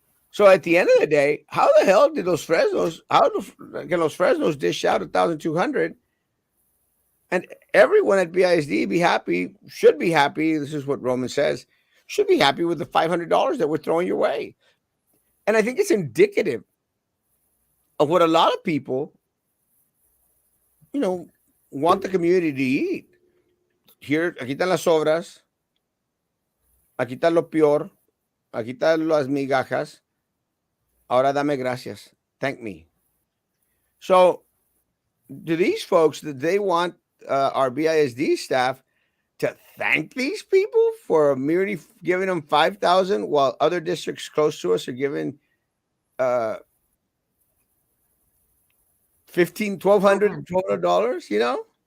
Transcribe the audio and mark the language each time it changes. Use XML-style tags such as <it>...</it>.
<en>So at the end of the day, how the hell did can Los Fresnos dish out 1,200, and everyone at BISD be happy, should be happy? This is what Roman says, should be happy with the $500 that we're throwing your way. And I think it's indicative of what a lot of people, you know, want the community to eat. Here,</en> <es>aquí están las obras, aquí está lo peor, aquí están las migajas. Ahora dame gracias.</es> <en>Thank me. So, do these folks, that they want our BISD staff to thank these people for merely giving them 5,000, while other districts close to us are giving uh 15, 1,200, $1,200?</en>